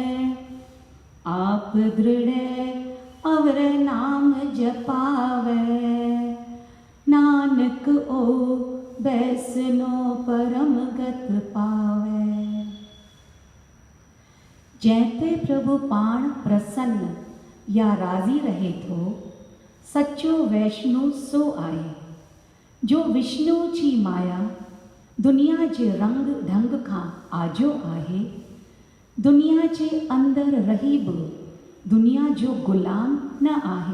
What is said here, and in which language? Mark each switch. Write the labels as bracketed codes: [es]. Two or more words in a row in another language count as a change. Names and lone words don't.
[pa] आप दृढ़ अवर नाम जपावे, नानक ओ बैसनो परम गत पावे। [sd] जैते प्रभु पाण प्रसन्न या राजी रहे थो, सच्चो वैष्णु सो आए। जो विष्णु जी माया दुनिया जे रंग ढंग खां आजो आहे। दुनिया जे अंदर रही बि दुनिया जो गुलाम न आहे।